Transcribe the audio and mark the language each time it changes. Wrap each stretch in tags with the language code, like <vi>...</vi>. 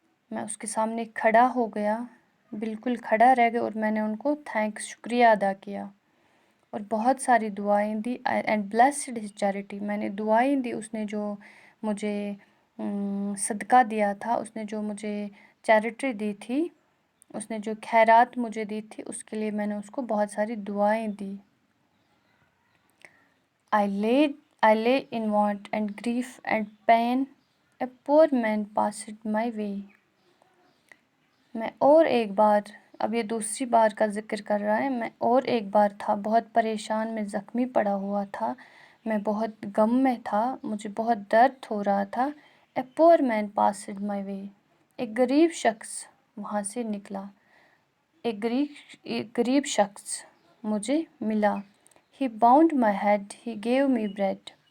<ur>میں اس کے سامنے کھڑا ہو گیا، بالکل کھڑا رہ گیا، اور میں نے ان کو تھینکس، شکریہ ادا کیا اور بہت ساری دعائیں دی.</ur> <en>And blessed his charity.</en> <ur>میں نے دعائیں دی. اس نے جو مجھے صدقہ دیا تھا، اس نے جو مجھے چیریٹی دی تھی، اس نے جو خیرات مجھے دی تھی، اس کے لیے میں نے اس کو بہت ساری دعائیں دی.</ur> <en>I lay in want and grief and pain. A poor man passed my way.</en> <ur>میں اور ایک بار، اب یہ دوسری بار کا ذکر کر رہا ہے، میں اور ایک بار تھا بہت پریشان، میں زخمی پڑا ہوا تھا، میں بہت غم میں تھا، مجھے بہت درد ہو رہا تھا.</ur> <en>A poor man passed my way.</en> <ur>ایک غریب شخص وہاں سے نکلا، ایک غریب شخص مجھے ملا.</ur> <en>He bound my head, he gave me bread.</en>